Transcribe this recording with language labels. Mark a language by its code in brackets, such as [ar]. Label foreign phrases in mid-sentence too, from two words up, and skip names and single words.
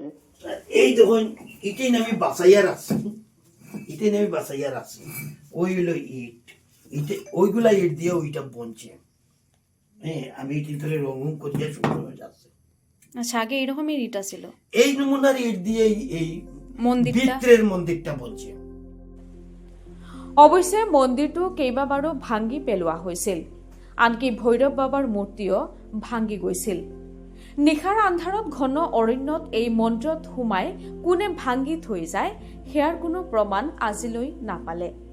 [bn] এই দেখুন, এটাই আমি বাঁচাইয়া রাখছি, ওই হলো ইট, ওইগুলা ইট দিয়ে ওইটা বনছে। হ্যাঁ, আমি এটির ধরে রঙ করিয়া সুন্দর হয়ে যাচ্ছে। আচ্ছা, আগে এরকমই ইট ছিল। এই নমুনার ইট দিয়ে এই মন্দিরটা বনছে। [as] অৱশ্যে মন্দিৰটো কেইবাবাৰো ভাঙি পেলোৱা হৈছিল, আনকি ভৈৰৱ বাবাৰ মূৰ্তিও ভাঙি গৈছিল। নিশাৰ আন্ধাৰত ঘন অৰণ্যত এই মন্দিৰত সোমাই কোনে ভাঙি থৈ যায়, সেয়াৰ কোনো প্ৰমাণ আজিলৈ নাপালে।